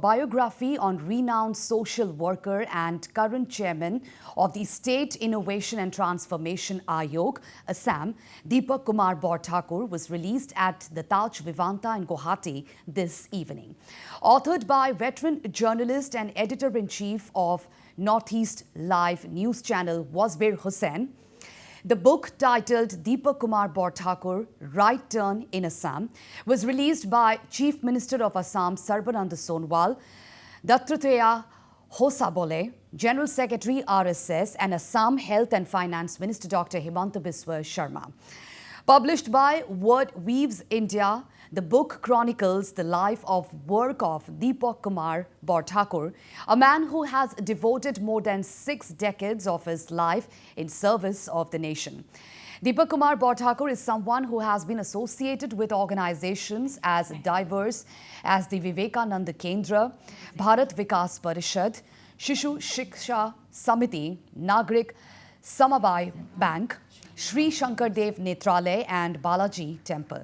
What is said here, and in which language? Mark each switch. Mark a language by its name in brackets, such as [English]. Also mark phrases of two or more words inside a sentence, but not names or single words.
[English] biography on renowned social worker and current chairman of the State Innovation and Transformation Aayog, Assam, Dipok Kumar Barthakur, was released at the Taj Vivanta in Guwahati this evening. Authored by veteran journalist and editor-in-chief of Northeast Live news channel Wasbir Hussain, the book, titled Dipok Kumar Barthakur, Right Turn in Assam, was released by Chief Minister of Assam Sarbananda Sonowal, Dattatreya, Hosabole, General Secretary RSS, and Assam Health and Finance Minister Dr. Himanta Biswa Sarma. Published by Word Weaves India, the book chronicles the life of work of Dipok Kumar Barthakur, a man who has devoted more than 6 decades of his life in service of the nation. Dipok Kumar Barthakur is someone who has been associated with organizations as diverse as the Vivekananda Kendra, Bharat Vikas Parishad, Shishu Shiksha Samiti, Nagrik Samabay Bank, Sri Shankar Dev Netralay and Balaji Temple.